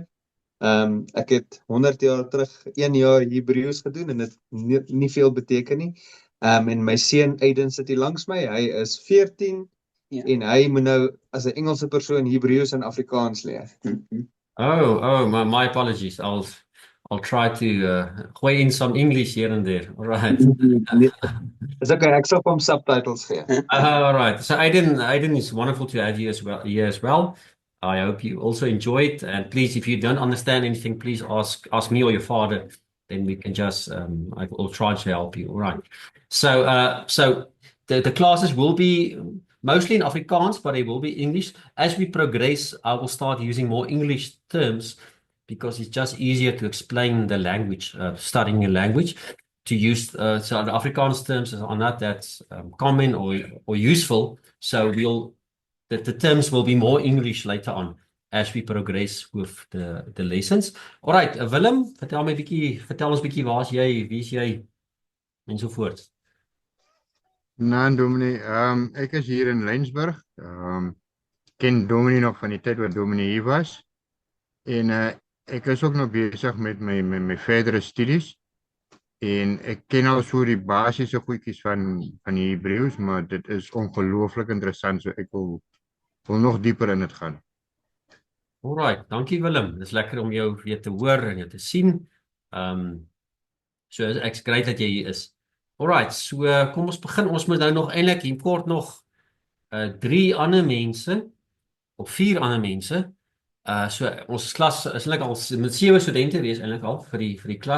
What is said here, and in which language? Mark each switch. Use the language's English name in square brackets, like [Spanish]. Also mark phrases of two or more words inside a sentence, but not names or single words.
[Afrikaans] Ek het 100 jaar terug 1 jaar Hebreëus gedoen en dit nie veel beteken nie. En my seun Aiden sit hier langs my. Hy is 14 en hy moet nou as 'n Engelse persoon Hebreëus en Afrikaans leer. [English] My apologies. I'll try to weigh in some English here and there. All right. [Afrikaans] Nee, dis okay, ek sal hom subtitles gee. [English] All right. So Aiden is wonderful to have you as well here as well. I hope you also enjoy it. And please, if you don't understand anything, please ask me or your father. Then we can just I will try to help you. All right. So the classes will be mostly in Afrikaans, but they will be English. As we progress, I will start using more English terms because it's just easier to explain the language, studying a language to use so the Afrikaans terms are not that common or useful. So the terms will be more English later on as we progress with the lessons. All right, [Afrikaans] Willem, vertel ons bietjie waar is jy, wie is jy ensovoorts. Nou, Dominee, ek is hier in Lensburg. Ken Dominee nog van die tyd wat Dominee hier was. En ek is ook nog besig met my verdere studies. En ek ken al so die basiese goedjies van die Hebreëus, maar dit is ongelooflik interessant, so ek wil nog dieper in dit gaan. [English] All right, [Afrikaans] dankie Willem. Dis lekker om jou weer te hoor en jou te sien. So ek's great dat jy hier is. Alright, so kom ons begin. Ons moet nou nog eintlik hier kort nog 3 ander mense of 4 ander mense. So ons klas is eintlik al met 7 studente wees eintlik al vir die klas.